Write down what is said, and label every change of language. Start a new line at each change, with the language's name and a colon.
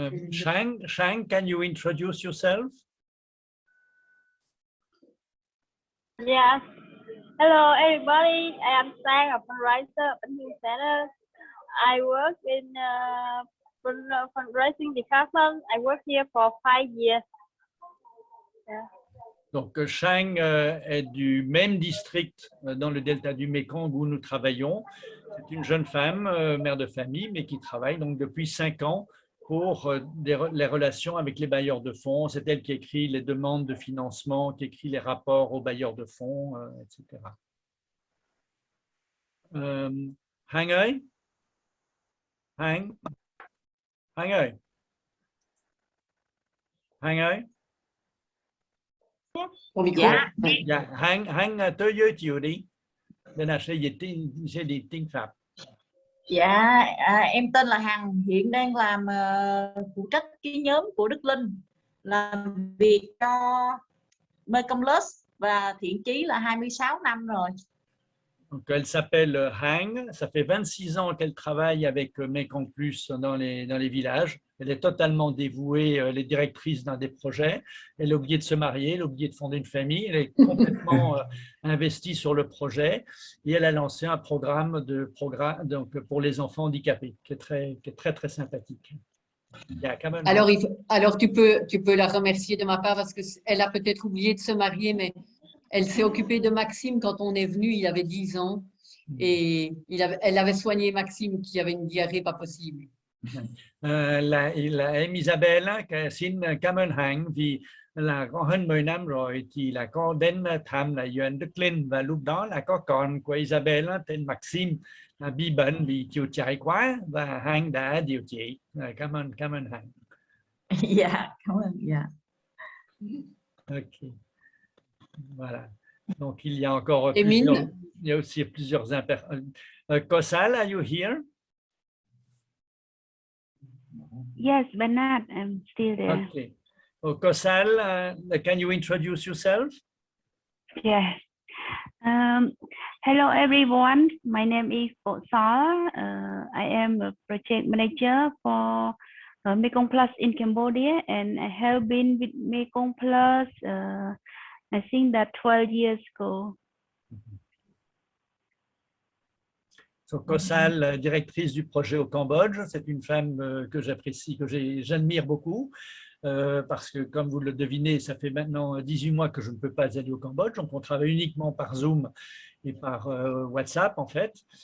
English: Shang, can you introduce yourself? Yes. Hello, everybody. I am Sang, a fundraiser at New Center. I work in fundraising department. I work here for 5 years. Yeah.
French: Donc, Shang est du même district dans le delta du Mékong où nous travaillons. C'est une jeune femme, mère de famille, mais qui travaille donc depuis 5 ans pour les relations avec les bailleurs de fonds. C'est elle qui écrit les demandes de financement, qui écrit les rapports aux bailleurs de fonds, etc.
Vietnamese: Hang ơi? Hang ơi? Hang ơi? Dạ, Hang tới giới thiệu đi. Đây là sẽ dịch tiếng Pháp. Dạ, em tên là Hằng, hiện đang làm phụ trách cái nhóm của Đức Linh, làm việc cho Mekong Plus và Thiện Chí là 26 năm rồi.
French: Donc, elle s'appelle Hang, ça fait 26 ans qu'elle travaille avec Mekong Plus dans les villages. Elle est totalement dévouée, elle est directrice d'un des projets. Elle a oublié de se marier, elle a oublié de fonder une famille. Elle est complètement investie sur le projet et elle a lancé un programme donc, pour les enfants handicapés qui est très sympathique. Alors tu peux la remercier de ma part parce qu'elle a peut-être oublié de se marier, mais elle s'est occupée de Maxime quand on est venu, il avait 10 ans et elle avait soigné Maxime qui avait une diarrhée pas possible.
Vietnamese: Em Isabella xin cảm ơn Hằng vì là có hơn 10 năm rồi thì là có đến thăm là Doan Đức Linh và lúc đó là có con của Isabella tên Maxime là bị bệnh vì chịu chạy quá và Hằng đã điều trị. Cảm ơn Hằng. Dạ, cảm ơn. Dạ.
French: Ok. Voilà. Donc il y a encore plusieurs Kosal,
English: are you here? Yes, Bernard, I'm still there. Okay. Oh, Kosal, can you introduce yourself? Yes. Hello, everyone. My name is Kosal. I am a project manager for Mekong Plus in Cambodia, and I have been with Mekong Plus, I think that 12 years ago.
French: So, Kosal, directrice du projet au Cambodge, c'est une femme que j'apprécie, que j'admire beaucoup. parce que comme vous le devinez, ça fait maintenant 18 mois que je ne peux pas aller au Cambodge, donc on travaille uniquement par Zoom et par WhatsApp en fait.